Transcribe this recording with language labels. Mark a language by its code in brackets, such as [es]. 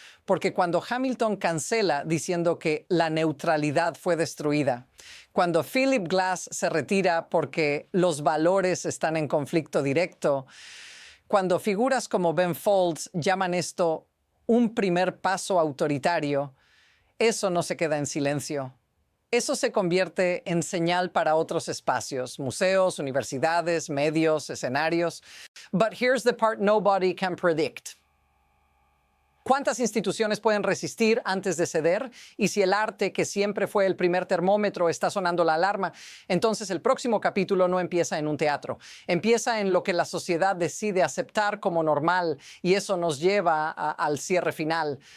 [es] Porque cuando Hamilton cancela diciendo que la neutralidad fue destruida, cuando Philip Glass se retira porque los valores están en conflicto directo, cuando figuras como Ben Folds llaman esto un primer paso autoritario, eso no se queda en silencio. Eso se convierte en señal para otros espacios, museos, universidades, medios, escenarios. [en] But here's the part nobody can predict. [es] ¿Cuántas instituciones pueden resistir antes de ceder? Y si el arte, que siempre fue el primer termómetro, está sonando la alarma, entonces el próximo capítulo no empieza en un teatro. Empieza en lo que la sociedad decide aceptar como normal y eso nos lleva al cierre final.